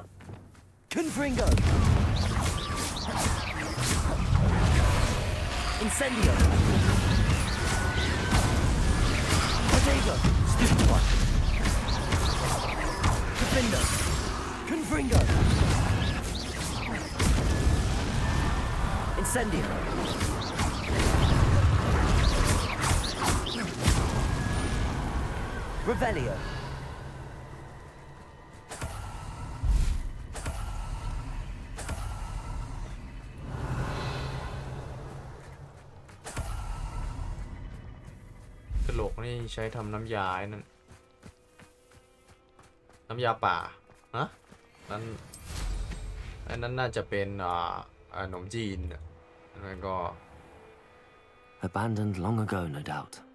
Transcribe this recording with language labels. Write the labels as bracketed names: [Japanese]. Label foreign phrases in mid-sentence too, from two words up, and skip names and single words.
[English] Confringo. Incendio. Protego. Stupid one. Defender. Confringo. Incendio. Revelio. [Thai] กระโหลกนี่ใช้ทำน้ำยาไอ้นั่นน้ำยาป่าฮะนั่นอันนั้นน่าจะเป็นขนมจีนแล้วก็ [English] Abandoned long ago, no doubt.